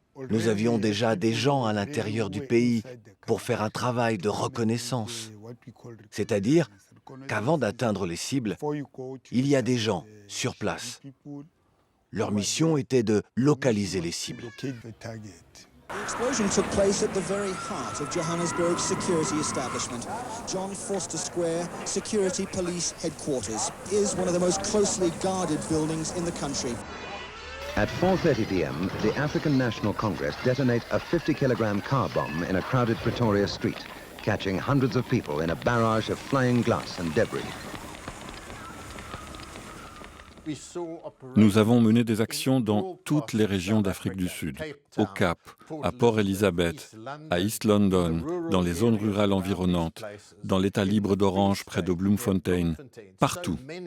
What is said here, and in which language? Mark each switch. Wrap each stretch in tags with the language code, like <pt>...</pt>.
<fr>Nous avions déjà des gens à l'intérieur du pays pour faire un travail de reconnaissance. C'est-à-dire qu'avant d'atteindre les cibles, il y a des gens sur place. Leur mission était de localiser les cibles.</fr> <en>The explosion took place at the very heart of Johannesburg's security establishment. John Vorster Square, Security Police Headquarters, is one of the most closely guarded buildings in the country. At 4:30 p.m., the African National Congress detonates a 50-kilogram car bomb in a crowded Pretoria street, catching hundreds of people in a barrage of flying glass and debris.</en> <fr>Nous avons mené des actions dans toutes les régions d'Afrique du Sud, au Cap, à Port Elizabeth, à East London, dans les zones rurales environnantes, dans l'État libre d'Orange près de Bloemfontein, partout.</fr>